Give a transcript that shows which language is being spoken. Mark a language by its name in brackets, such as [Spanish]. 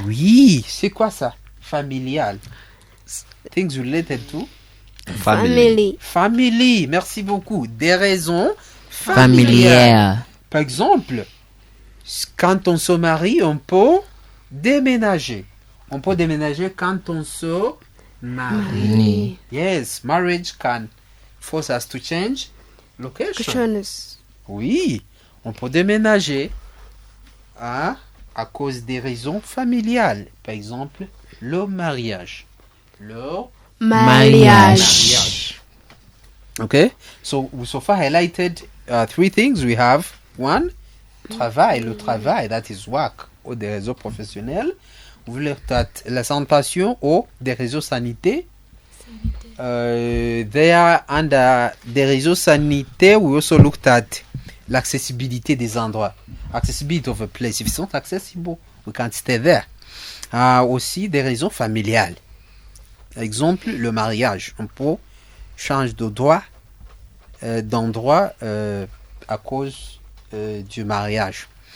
[French] Oui, c'est quoi ça? Familial. [English] Things related to? Family. Family, [French] merci beaucoup. Des raisons Familières. Par exemple, quand on se marie, on peut déménager. On peut déménager quand on se marie. [English] Yes, marriage can force us to change location. [French] Oui, on peut déménager à cause des raisons familiales. Par exemple, le mariage. Le mariage. [English] Okay, so far highlighted 3 things. We have 1, [French] travail, le travail, [English] that is work, [French] ou des réseaux professionnels. Vous voulez la sanitation ou des réseaux sanitaires. [English] There under [French] des réseaux sanitaires, [English] we also looked at [French] l'accessibilité des endroits. [English] Accessibility of a place. If it's not accessible, we can't stay there. [French] Aussi des raisons familiales. Exemple, le mariage. On peut changer d'endroit à cause du mariage.